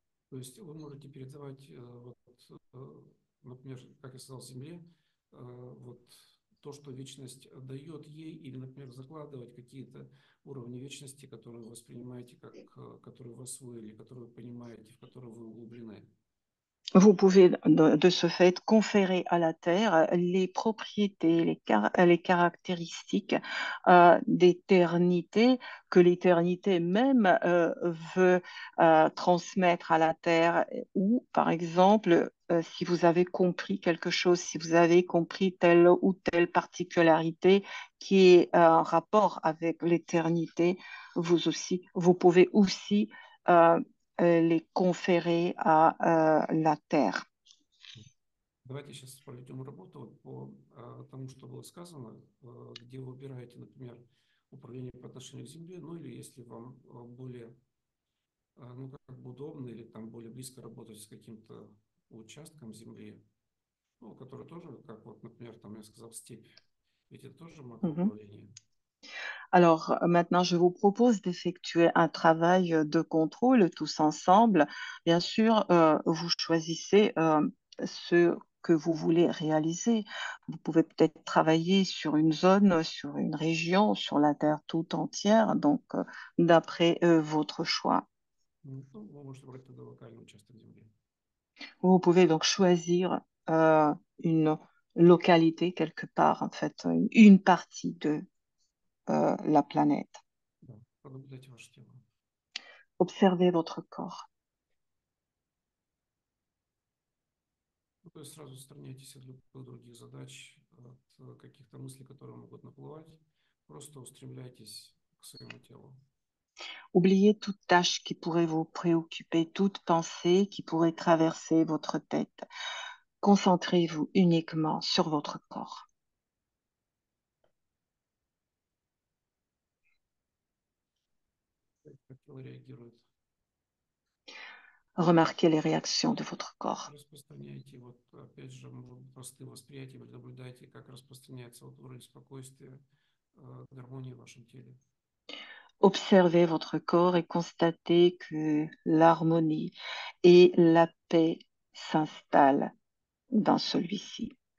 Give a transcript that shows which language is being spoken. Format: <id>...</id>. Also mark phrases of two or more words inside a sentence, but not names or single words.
<ru>То есть вы можете передавать, например, как я сказал, Земле, вот то, что вечность дает ей, или, например, закладывать какие-то уровни вечности, которые вы воспринимаете, как, которые вы освоили, которые вы понимаете, в которые вы углублены.</ru> <fr>Vous pouvez de ce fait conférer à la Terre les propriétés, les caractéristiques d'éternité que l'éternité même veut transmettre à la Terre. Ou, par exemple, si vous avez compris quelque chose, si vous avez compris telle ou telle particularité qui est en rapport avec l'éternité, vous pouvez aussi euh, les conférer à la Terre.</fr> <ru>Давайте сейчас проведем работу вот по тому, что было сказано, где вы выбираете, например, управление по отношению к Земле, ну или если вам более, ну, как бы удобно или там более близко работать с каким-то участком Земли, ну, который тоже, как вот, например, там я сказал, степь, ведь это тоже Mhm. макроуправление.</ru> <fr>Alors maintenant, je vous propose d'effectuer un travail de contrôle tous ensemble. Bien sûr, vous choisissez ce que vous voulez réaliser. Vous pouvez peut-être travailler sur une zone, sur une région, sur la Terre tout entière, donc d'après votre choix.</fr> <ru>Ну, вы можете брать тогда локальный участок Земли.</ru> <fr>Vous pouvez donc choisir une localité quelque part, en fait, une partie de la planète.</fr> <ru>Да, понаблюдайте ваше тело.</ru> <fr>Observez votre corps.</fr> <ru>Ну, то есть сразу отстраняйтесь от любых других задач, от каких-то мыслей, которые могут наплывать. Просто устремляйтесь к своему телу.</ru> <fr>Oubliez toute tâche qui pourrait vous préoccuper, toute pensée qui pourrait traverser votre tête. Concentrez-vous uniquement sur votre corps.</fr> <ru>Как тело реагирует.</ru> <fr>Remarquez les réactions de votre corps.</fr> <ru>Распространяйте, вот опять же, может быть, простые восприятия, вы наблюдайте, как распространяется вот уровень спокойствия, гармонии в вашем теле.</ru> <fr>Observez votre corps et constatez que l'harmonie et la paix s'installent dans celui-ci.</fr>